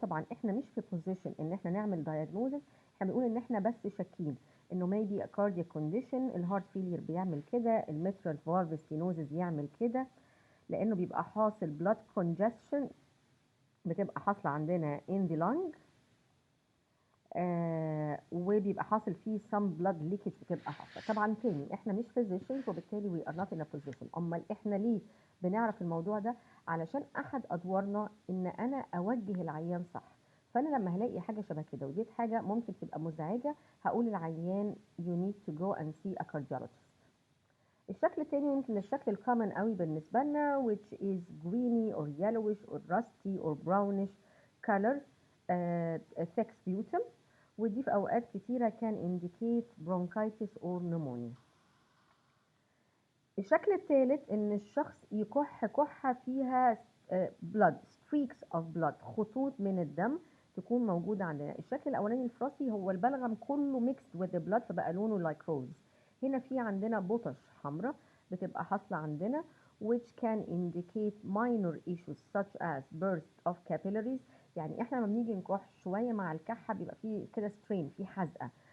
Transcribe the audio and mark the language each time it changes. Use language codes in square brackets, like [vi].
[ar] طبعا احنا مش في position ان احنا نعمل diagnosis، احنا بنقول ان احنا بس شاكين انه [en] maybe a cardiac condition. [ar] الهارت فيلير بيعمل كده، الميترال فالف ستينوزز يعمل كده، لانه بيبقى حاصل [en] blood congestion [ar] بتبقى حاصله عندنا [en] in the lung، [ar] وبيبقى حاصل فيه [en] some blood leakage [ar] بتبقى حاصله. طبعا تاني احنا مش physicians وبالتالي [en] we are not in a position. [ar] امال احنا ليه بنعرف الموضوع ده؟ علشان احد ادوارنا ان انا اوجه العيان صح. فانا لما هلاقي حاجه شبه كده ودي حاجه ممكن تبقى مزعجه هقول للعيان [en] you need to go and see a cardiologist. [ar] الشكل التاني يمكن الشكل الكومن قوي بالنسبه لنا [en] which is greeny or yellowish or rusty or brownish color thick sputum، [ar] ودي في اوقات كتيره كان [en] indicate bronchitis or pneumonia. [ar] الشكل الثالث ان الشخص يكح كحه فيها [en] blood streaks of blood، [ar] خطوط من الدم تكون موجوده عندنا. الشكل الاولاني الفراسي هو البلغم كله [en] mixed with the blood [ar] فبقى لونه [en] like rose. [ar] هنا في عندنا بطش حمراء بتبقى حاصله عندنا [en] which can indicate minor issues such as burst of capillaries. [ar] يعني احنا لما بنيجي نكح شويه مع الكحه بيبقى فيه كده strain، في حزقه،